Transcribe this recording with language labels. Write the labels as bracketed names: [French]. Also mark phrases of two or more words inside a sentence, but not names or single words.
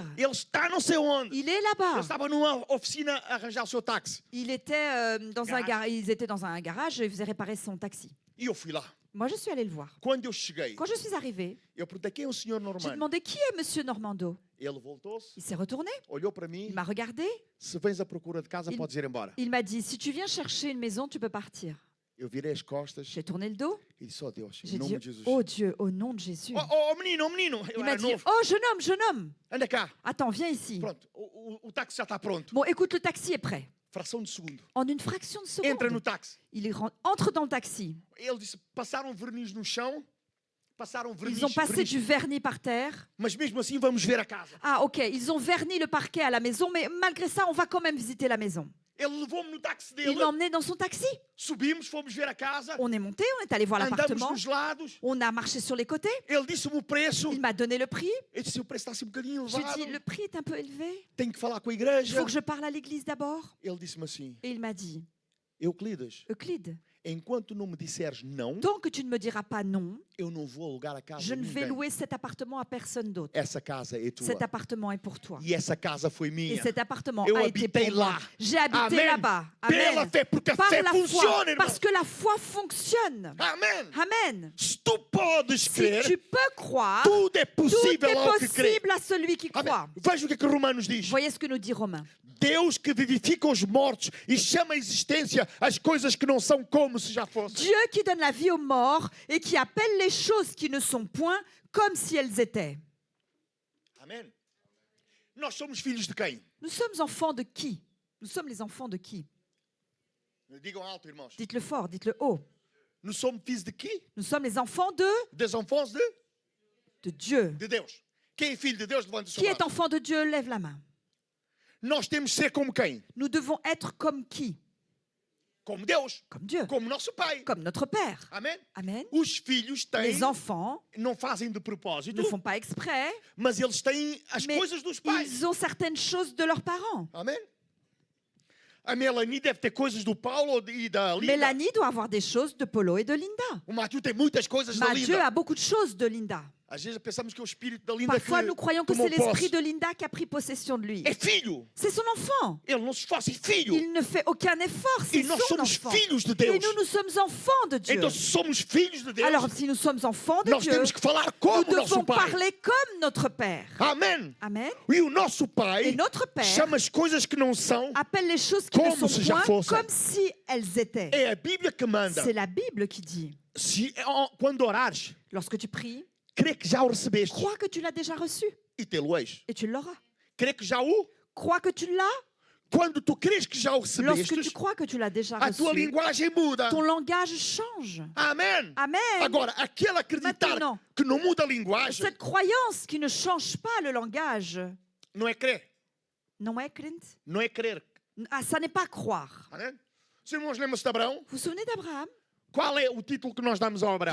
[Portuguese] Ele está não sei onde. [French] Il est [Portuguese] Ele [French] là-bas. [Portuguese] estava numa oficina a arranjar o seu táxi. [French] Ils étaient dans un garage et ils faisaient réparer son taxi. [Portuguese] E eu fui lá. [French] Moi, je suis allée le voir. [Portuguese] Quando eu cheguei, [French] Quand je suis arrivée, [Portuguese] eu perguntei quem é o senhor [French] j'ai Normando. demandé qui est Monsieur Normando. [Portuguese] Ele voltou-se, [French] Il s'est retourné, [Portuguese] olhou para mim. [French] il m'a regardé, [Portuguese] Se vens à procura de casa, [French] Il- [Portuguese] podes ir embora. [French] il m'a dit, si tu viens chercher une maison, tu peux partir. [Portuguese] Eu virei as costas [French] J'ai tourné le dos, [Portuguese] e disse, oh Deus, em [French] j'ai [Portuguese] nome [French] dit, [Portuguese] de Jesus. [French] oh Dieu, au nom de Jésus. [Portuguese] Oh menino, oh menino. Eu [French] Il m'a [Portuguese] era [French] dit, [Portuguese] novo. [French] oh jeune homme, [Portuguese] Anda cá. [French] attends, viens ici. [Portuguese] Pronto, o táxi já está pronto. [French] Bon, écoute, le taxi est prêt. [Portuguese] Fração de segundo. [French] En une fraction de [Portuguese] Entra no [French] seconde, [Portuguese] táxi. [French] entre dans le taxi. [Portuguese] Ele disse, passaram verniz no chão. Passaram verniz, [French] Ils ont passé [Portuguese] verniz. [French] du vernis par terre. [Portuguese] Mas mesmo assim vamos ver a casa. [French] Ah, ok, ils ont verni le parquet à la maison, mais malgré ça, on va quand même visiter la maison. [Portuguese] Ele levou-me no táxi [French] Il [Portuguese] dele. [French] m'a emmené dans son taxi. [Portuguese] Subimos, fomos ver a casa. [French] On est monté, on est allé voir [Portuguese] Andamos [French] l'appartement. [Portuguese] nos lados. [French] On a marché sur les côtés. [Portuguese] Ele disse-me o preço. [French] Il m'a donné le prix. [Portuguese] Eu disse, o preço está assim um bocadinho [French] J'ai [Portuguese] elevado. [French] dit, le prix est un peu élevé. [Portuguese] Tenho que falar com a [French] Il [Portuguese] igreja. [French] faut que je parle à l'église d'abord. [Portuguese] Ele disse-me assim, [French] Et il m'a dit, [Portuguese] Euclides, [French] Euclide, [Portuguese] enquanto não me disseres não, [French] tant que tu ne me diras pas non, [Portuguese] eu não vou alugar a casa [French] je [Portuguese] a [French] ne vais [Portuguese] ninguém. [French] louer cet appartement à personne d'autre. [Portuguese] Essa casa é tua. [French] Cet appartement est pour toi. [Portuguese] E essa casa foi [French] Et [Portuguese] minha. [French] cet appartement [Portuguese] Eu [French] a été [Portuguese] habitei [French] pour moi. [Portuguese] lá. [French] J'ai habité Amen. là-bas. [Portuguese] Pela [French] Amen. [Portuguese] fé, porque a [French] Par [Portuguese] fé [French] la foi. [Portuguese] funciona, irmão. [French] Parce que la foi fonctionne. [Portuguese] Amém. [French] Amen. [Portuguese] Se tu podes [French] Si [Portuguese] crer, [French] tu peux croire, [Portuguese] tudo é [French] tout [Portuguese] possível [French] est [Portuguese] ao que crê. [French] possible à celui qui [Portuguese] Amém. [French] croit. [Portuguese] Veja o que Romanos diz. [French] Voyez ce que nous dit Romain. [Portuguese] Deus que vivifica os mortos e chama à existência as coisas que não são como se já fossem. [French] Dieu qui donne la vie aux morts et qui appelle les choses qui ne sont point comme si elles étaient. [Portuguese] Amém. Nós somos filhos de quem? [French] Nous sommes enfants de qui? Nous sommes les enfants de qui? [Portuguese] Digam alto, irmãos. [French] Dites-le fort, dites-le haut. [Portuguese] Nous somos filhos de qui? [French] Nous sommes les enfants Des enfants de Dieu. [Portuguese] de Deus. Quem é filho de Deus, levanta o seu [French] Qui est [Portuguese] mão. [French] enfant de Dieu? Lève la main. [Portuguese] Nós temos de ser como quem? [French] Nous devons être comme qui? [Portuguese] Como Deus. [French] Comme Dieu. [Portuguese] Como nosso Pai. [French] Comme notre Père. [Portuguese] Amém? [French] Amen. [Portuguese] Os filhos têm, [French] Les enfants [Portuguese] não fazem de propósito, [French] ne font pas exprès, [Portuguese] mas eles têm as [French] mais [Portuguese] coisas dos pais. [French] ils ont certaines choses de leurs parents. [Portuguese] Amém? A Melanie deve ter coisas do Paulo e da Linda. [French] Mélanie doit avoir des choses de Polo et de Linda. [Portuguese] O Mathieu tem muitas coisas da [French] Mathieu [Portuguese] Linda. [French] a beaucoup de choses de Linda. [Portuguese] Às vezes pensamos que é o espírito da Linda [French] Parfois, nous croyons que c'est [Portuguese] tomou posse. [French] l'esprit de Linda qui a pris possession de lui. [Portuguese] É filho. [French] C'est son enfant. [Portuguese] Ele não se esforça, é filho. [French] Il ne fait aucun effort, c'est [Portuguese] E nós [French] son [Portuguese] somos [French] enfant. [Portuguese] filhos de [French] Et [Portuguese] Deus. [French] nous, nous sommes enfants de Dieu. [Portuguese] Então, se somos filhos de Deus, [French] Alors, si nous sommes enfants de [Portuguese] nós [French] Dieu, [Portuguese] temos que falar [French] nous [Portuguese] como nosso [French] devons [Portuguese] Pai. [French] parler comme notre Père. [Portuguese] Amém. [French] Amen. [Portuguese] E o nosso [French] Et [Portuguese] Pai [French] notre Père [Portuguese] chama as coisas que não são. [French] appelle les choses qui ne [Portuguese] Como [French] sont [Portuguese] se já [French] point [Portuguese] fossem. [French] comme si elles étaient. [Portuguese] É a Bíblia que manda. [French] C'est la Bible qui dit, [Portuguese] Quando orares, [French] lorsque tu pries, [Portuguese] crê que já o recebeste [French] crois que tu l'as déjà reçu [Portuguese] e tê-lo-eis. [French] et tu l'auras. [Portuguese] Crê que já o. [French] Crois que tu l'as. [Portuguese] Quando tu crês que já o [French] Lorsque tu [Portuguese] recebeste, [French] crois que tu l'as déjà [Portuguese] a tua [French] reçu, [Portuguese] linguagem muda. [French] ton langage change. [Portuguese] Amém. [French] Amen. [Portuguese] Agora, aquele acreditar [French] Maintenant, [Portuguese] que não muda a linguagem, [French] cette croyance qui ne change pas le langage, [Portuguese] não é crer. [French] non est Clint? [Portuguese] Não é crer. [French] Ah, ça n'est pas croire. [Portuguese] Amém? Os irmãos lembram-se de Abraão? [French] Vous vous souvenez d'Abraham? [Portuguese] Qual é o título que nós damos ao Abraão?